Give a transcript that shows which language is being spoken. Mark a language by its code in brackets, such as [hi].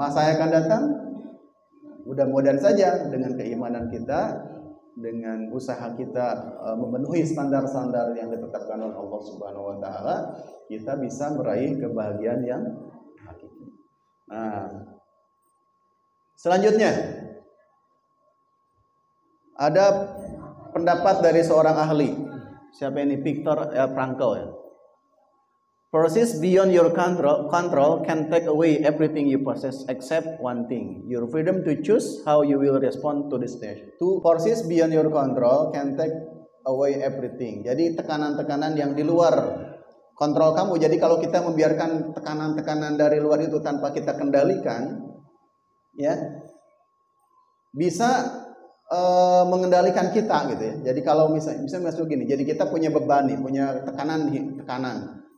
[id] Masa yang akan datang, mudah-mudahan saja dengan keimanan kita, dengan usaha kita memenuhi standar-standar yang ditetapkan oleh Allah Subhanahu wa taala, kita bisa meraih kebahagiaan yang hakiki. Nah, selanjutnya ada pendapat dari seorang ahli. Siapa ini? Viktor Frankl ya. [en] Forces beyond your control can take away everything you possess except one thing, your freedom to choose how you will respond to this stage. Two forces beyond your control can take away everything. [id] Jadi tekanan-tekanan yang di luar kontrol kamu. Jadi kalau kita membiarkan tekanan-tekanan dari luar itu tanpa kita kendalikan, ya, bisa mengendalikan kita gitu ya. Jadi kalau misalnya masuk gini, jadi kita punya beban nih, punya tekanan.